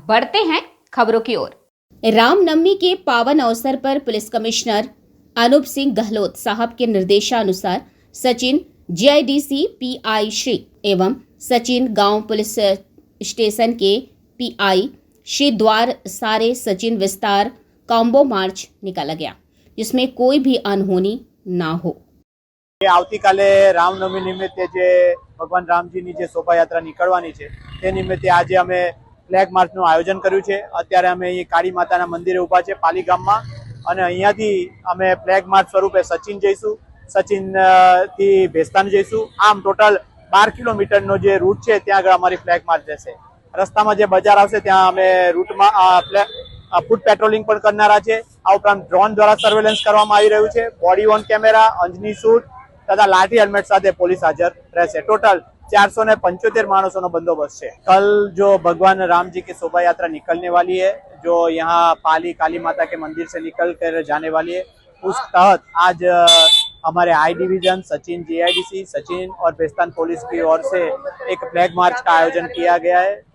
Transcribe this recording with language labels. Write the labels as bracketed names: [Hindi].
[Hindi] बढ़ते हैं खबरों की ओर। रामनवमी के पावन अवसर पर पुलिस कमिश्नर अनूप सिंह गहलोत साहब के निर्देशानुसार सचिन जीआईडीसी पीआई श्री एवं सचिन गांव पुलिस स्टेशन के पीआई श्री द्वार सारे सचिन विस्तार कॉम्बो मार्च निकाला गया, जिसमें कोई भी अनहोनी ना हो। [Gujarati] આવતીકાલે રામનવમી નિમિત્તે જે ભગવાન રામજીની જે શોભાયાત્રા નીકળવાની છે તે નિમિત્તે આજે અમે ફ્લેગ માર્ચનું આયોજન કર્યું છે। અત્યારે અમે અહીં કાળી માતાના મંદિરે ઊભા છે પાલી ગામમાં અને અહીંયાથી અમે ફ્લેગ માર્ચ સ્વરૂપે સચિન જઈશું, સચિન થી ભેસ્તાન જઈશું। આમ ટોટલ 12 કિલોમીટરનો જે રૂટ છે ત્યાં આગળ અમારી ફ્લેગ માર્ચ રહેશે। રસ્તામાં જે બજાર આવશે ત્યાં અમે રૂટમાં ફૂટ પેટ્રોલિંગ પણ કરનારા છે। આ ઉપરાંત ડ્રોન દ્વારા સર્વેલન્સ કરવામાં આવી રહ્યું છે। [Hindi] Body on camera, Anjani shoot तथा लाठी हेलमेट साथ पुलिस हाजर रहશે। टोटल 475 मानसों बंदोबस्त है। कल जो भगवान राम जी की शोभा यात्रा निकलने वाली है, जो यहाँ पाली काली माता के मंदिर से निकल कर जाने वाली है, उस तहत आज हमारे आई डिवीजन सचिन जीआईडीसी सचिन और बेस्तान पुलिस की ओर से एक फ्लैग मार्च का आयोजन किया गया है।